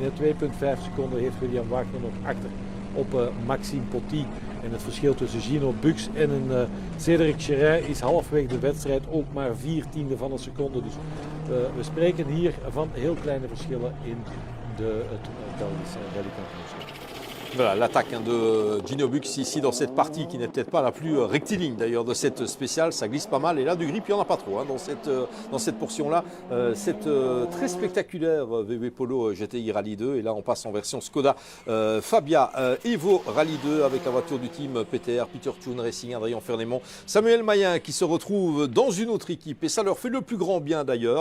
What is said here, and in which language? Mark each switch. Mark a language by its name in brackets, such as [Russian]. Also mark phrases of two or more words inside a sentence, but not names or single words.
[Dutch] 2,5 seconden heeft William Wagner nog achter op Maxime Potty. En het verschil tussen Gino Bux en een Cédric Cherin is halfweg de wedstrijd ook maar 4/10 van een seconde. Dus we spreken hier van heel kleine verschillen in het Belgische rallykampioenschap. [French] Voilà l'attaque de Gino Bux ici dans cette partie qui n'est peut-être pas la plus rectiligne d'ailleurs de cette spéciale. Ça glisse pas mal et là du grip il n'y en a pas trop dans cette portion-là. Cette très spectaculaire VW Polo GTI Rallye 2 et là on passe en version Skoda Fabia Evo Rallye 2 avec la voiture du team PTR, Peter Thun Racing, Adrien Fernémont, Samuel Mayen qui se retrouve dans une autre équipe et ça leur fait le plus grand bien d'ailleurs.